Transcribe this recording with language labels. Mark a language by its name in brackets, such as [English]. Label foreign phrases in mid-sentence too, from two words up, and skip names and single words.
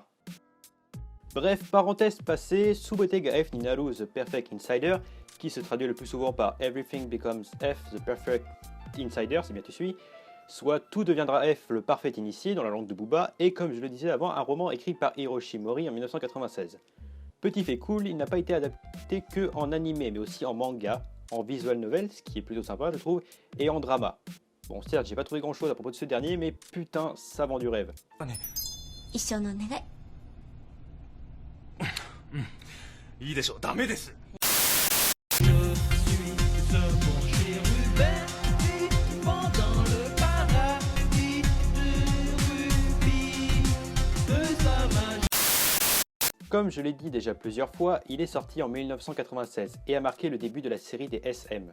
[French] Bref, parenthèse passée, Subete ga F ni Naru The Perfect Insider, qui se traduit le plus souvent par Everything Becomes F The Perfect Insider, c'est bien tu suis, soit Tout deviendra F le parfait initié dans la langue de Booba, et comme je le disais avant, un roman écrit par Hiroshi Mori en 1996. Petit fait cool, il n'a pas été adapté que en animé, mais aussi en manga, en visual novel, ce qui est plutôt sympa je trouve, et en drama. Bon certes, j'ai pas trouvé grand chose à propos de ce dernier, mais putain, ça vend du rêve. [Japanese] 一生のお願いいいでしょう。ダメです。 [French] Comme je l'ai dit déjà plusieurs fois, il est sorti en 1996 et a marqué le début de la série des SM.